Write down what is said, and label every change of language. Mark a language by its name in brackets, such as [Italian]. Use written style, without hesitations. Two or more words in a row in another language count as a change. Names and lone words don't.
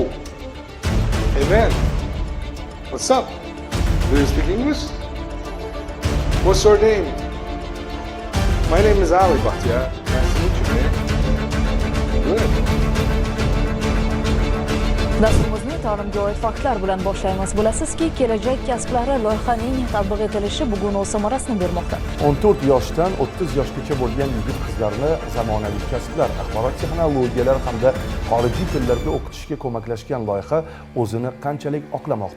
[English] Hey man. What's up? Do you speak English? What's your name? My name is Ali Bahtiyar. Nice to meet you, man. Good. [Uzbek] Dasturimizni ta'limga oid faktlar bilan boshlaymiz. Bilasizki, kelajak kasblari loyihaning tatbiq etilishi bugun o'z samarasini bermoqda. 14 yoshdan 30 yoshgacha bo'lgan yigit-qizlarni zamonaviy kasblar, axborot texnologiyalari hamda xorijiy tillarga o'qitishga ko'maklashgan loyiha o'zini qanchalik oqlamoqda.